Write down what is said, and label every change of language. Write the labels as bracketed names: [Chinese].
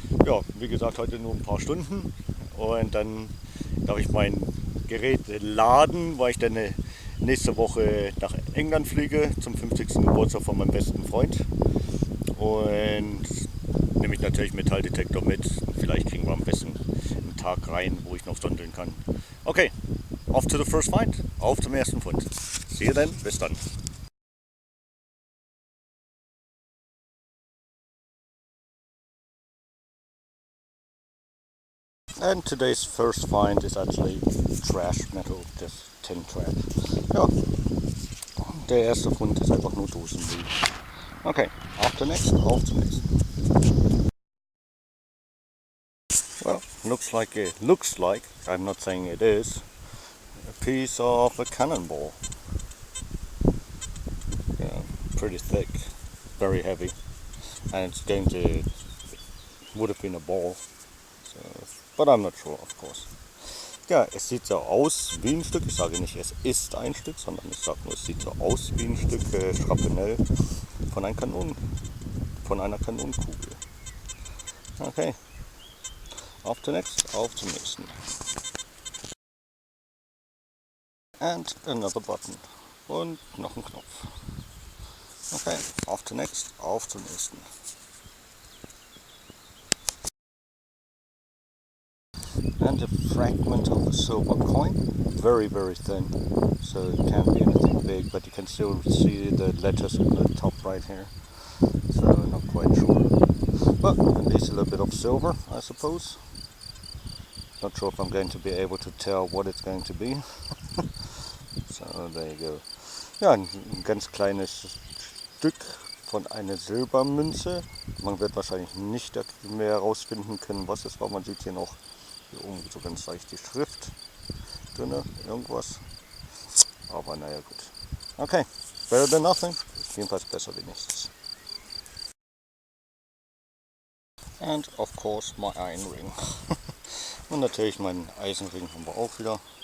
[German] Ja, wie gesagt, heute nur ein paar Stunden. Und dann darf ich mein Gerät laden, weil ich dann nächste Woche nach England fliege zum 50. Geburtstag von meinem besten Freund. Und nehme ich natürlich Metalldetektor mit. Vielleicht kriegen wir am besten einen Tag rein, wo ich noch sondeln kann. [English] Okay, off to the first find. [German] Auf zum ersten Fund. [English] See you then. [German] Bis dann. [English] And today's first find is actually trash metal, just tin trash. [German] Ja, der erste Fund ist einfach nur Dosenmüll. Okay, auf zum nächsten. [English] Well, looks like, I'm not saying it is, a piece of a cannonball. Yeah, pretty thick, very heavy, and would have been a ball. So, but I'm not sure, of course. [German] Ja, es sieht so aus wie ein Stück. Ich sage nicht, es ist ein Stück, sondern ich sage nur, es sieht so aus wie ein Stück Schrapnell von einer Kanonenkugel. Okay, auf zum nächsten. [English] And another button. [German] Und noch ein Knopf. Okay, auf zum nächsten. [English] And a fragment of a silver coin, very thin, so it can't be anything big, but you can still see the letters on the top right here, so not quite sure. But at least a little bit of silver, I suppose. Not sure if I'm going to be able to tell what it's going to be. So there you go. [German] Ja, ein ganz kleines Stück von einer Silbermünze. Man wird wahrscheinlich nicht mehr herausfinden können, was es war. Man sieht hier noch hier oben so ganz leicht die Schrift drin, irgendwas. Aber naja, gut. [English] Okay, better than nothing. [German] Jedenfalls besser wie nichts. [English] And of course my iron ring. [German] Und natürlich meinen Eisenring haben wir auch wieder.